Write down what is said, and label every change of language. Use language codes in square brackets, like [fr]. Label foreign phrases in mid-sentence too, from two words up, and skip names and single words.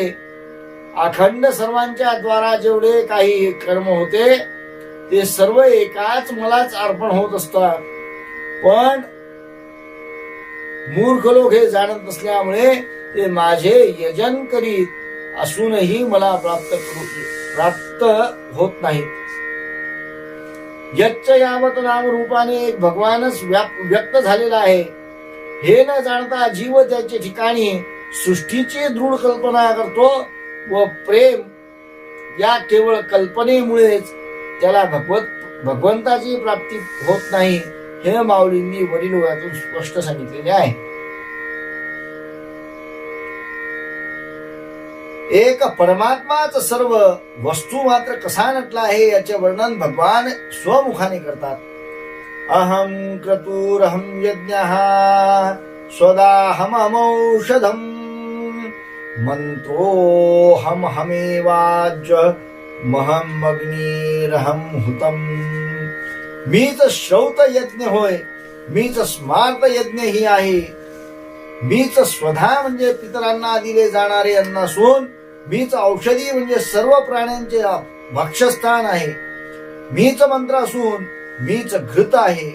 [mr] अखंड सर्वांच्या द्वारा जेवढे काही कर्म होते ते सर्व एकाच मलाच अर्पण होत असतात. पण मूर्ख लोक हे जाणत नसल्यामुळे ते माझे यजन करीत असूनही मला प्राप्त होत नाहीत. यच्च यावत नाम रूपाने एक भगवानच व्यक्त झालेला आहे हे न जाणता जीव त्याच्या ठिकाणी सृष्टीची दृढ कल्पना करतो व प्रेम या केवळ कल्पनेमुळेच त्याला भगवंताची प्राप्ती होत नाही हे माऊलींनी वरील ओव्यातून स्पष्ट सांगितलेले आहे. एक परमात्माच सर्व वस्तू मात्र कसा नटला आहे याचे वर्णन भगवान स्वमुखाने करतात. [sa] अहम क्रतुरहम यज्ञः स्वदाहमौषधम मंत्रोहम हमेवाज्य महम अग्निरहम हुतम. [mr] मीच श्रौत यज्ञ होय, मीच स्मार्त यज्ञ ही आहे. मीच स्वधा म्हणजे पितरांना दिले जाणारे अन्न असून मीच औषधी म्हणजे सर्व प्राण्यांचे भक्षस्थान आहे. मीच मंत्र असून मीच घृत आहे.